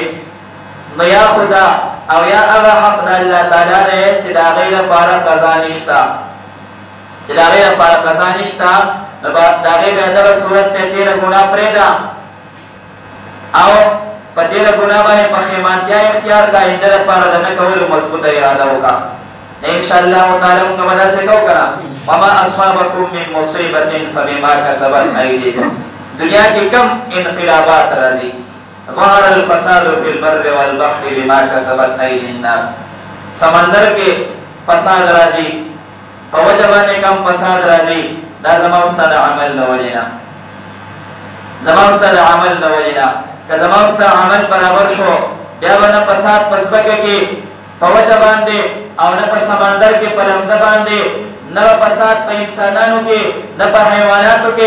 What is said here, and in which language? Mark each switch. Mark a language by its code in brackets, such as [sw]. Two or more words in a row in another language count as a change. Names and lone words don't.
[ps] نو یا خو دا او یا هغه حق د الله تعالی دی چې د هغې لپاره قضا نشته، چې د هغې لپاره قضا نشته، نو د هغې بهتره صورت دی تېره ګناه پرېږده او په تېره ګناه باندې پښیمانتیا اختیار کړه، آینده لپاره د نه کولو مضبوطه اراده وکړه. [ar] انشاءالله تعالی [ps] موږ به داسې کوو که نه، [ar] وما اصابکم من مصیبة فبما کسبت ایدیکم. [ps] دنیا کې کم انقلابات راځي، [ar] ظهر الفساد فی البر والبحر بما کسبت ایدی الناس. [ps] سمندر کې فساد راځي، په وجه باندې کم فساد راځي، دا زما او ستا د عمل د وجې نه، زما او ستا د عمل د وجې نه. که زما او ستا عمل برابر شو، بیا به نه فساد په ځمکه کې په وجه باندې او نه په سمندر کې په لمده باندې، نه فساد په انسانانو کې، نه په حیواناتو کې.